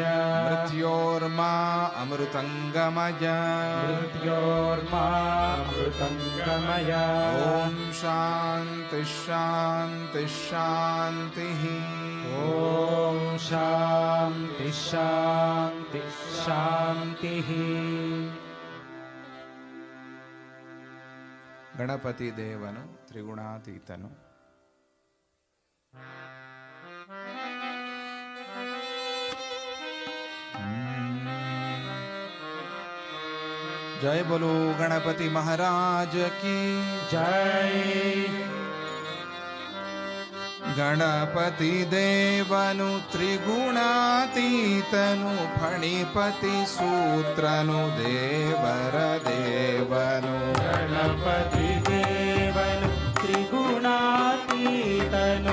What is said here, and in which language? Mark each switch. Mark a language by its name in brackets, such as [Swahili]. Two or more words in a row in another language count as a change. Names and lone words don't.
[Sanskrit] मृत्योर्मा अमृतङ्गमय मृत्योर्मा अमृतङ्गमय। ॐ शान्ति शान्ति शान्तिः। ॐ शान्ति शान्ति शान्तिः। [Kannada] ಗಣಪತಿ ದೇವನು ತ್ರಿಗುಣಾತೀತನು. [Hindi] जय बोलो गणपति महाराज की जय। [Kannada] ಗಣಪತಿ ದೇವನು ತ್ರಿಗುಣಾತೀತನು ಫಣಿಪತಿ ಸೂತ್ರನು ದೇವರ ದೇವನು। ಗಣಪತಿ ದೇವನು ತ್ರಿಗುಣಾತೀತನು